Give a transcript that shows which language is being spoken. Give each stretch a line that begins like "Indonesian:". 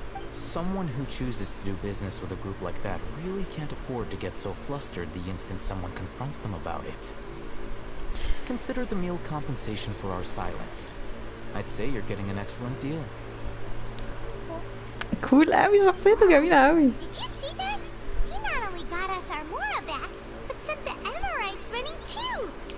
English: Someone who chooses to do business with a group like that really can't afford to get so flustered the instant someone confronts them about it. Consider the meal compensation for our silence. I'd say you're getting an excellent deal.
Arabic: Cool قوي، شخصيته جميلة قوي.
English: Did you see that? He not only got us our Mora back, but sent the Emirites running too.